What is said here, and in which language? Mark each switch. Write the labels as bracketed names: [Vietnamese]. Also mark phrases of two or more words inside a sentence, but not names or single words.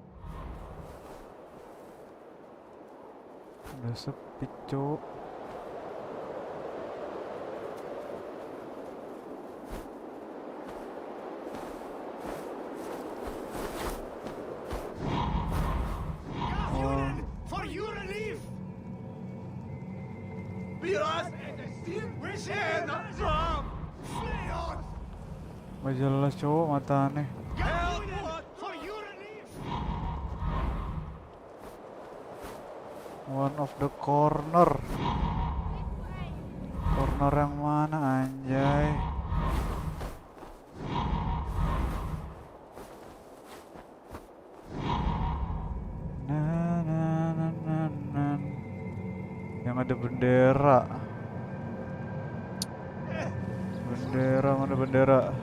[Indonesian] Udah sepi, Cuk. [English] For your relief! [Indonesian] Gak jelas, Cuk, mata aneh. [English] One of the corner. [Indonesian] Corner yang mana, anjay? Yang ada bendera. Bendera, mana bendera?